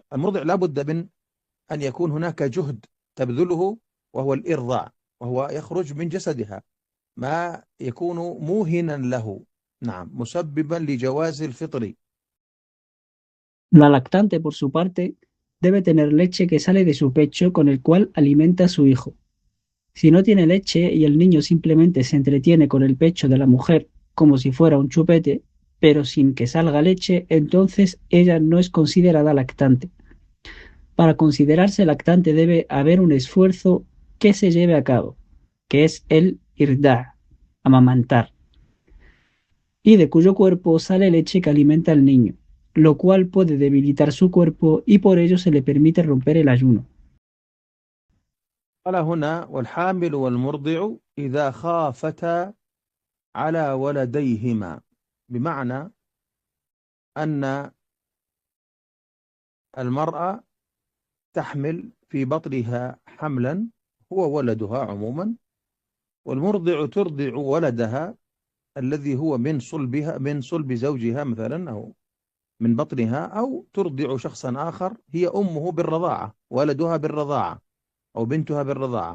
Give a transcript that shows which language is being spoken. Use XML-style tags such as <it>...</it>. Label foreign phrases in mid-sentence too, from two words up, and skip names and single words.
<ar>المرضع لابد من أن يكون هناك جهد تبذله وهو الإرضاع، وهو يخرج من جسدها ما يكون موهنا له، نعم، مسببا لجواز الفطر.</ar> <es>La lactante, por su parte, debe tener leche que sale de su pecho con el cual alimenta a su hijo. Si no tiene leche y el niño simplemente se entretiene con el pecho de la mujer como si fuera un chupete, pero sin que salga leche, entonces ella no es considerada lactante. Para considerarse lactante debe haber un esfuerzo que se lleve a cabo, que es el irda, amamantar, y de cuyo cuerpo sale leche que alimenta al niño, lo cual puede debilitar su cuerpo y por ello se le permite romper el ayuno.</es> <ar>قال هنا: والحامل والمرضع إذا خافتا على ولديهما، بمعنى أن المرأة تحمل في بطنها حملا هو ولدها عموما، والمرضع ترضع ولدها الذي هو من صلبها، من صلب زوجها مثلا، أو من بطنها، أو ترضع شخصا آخر هي أمه بالرضاعة، ولدها بالرضاعة أو بنتها بالرضاعة.</ar>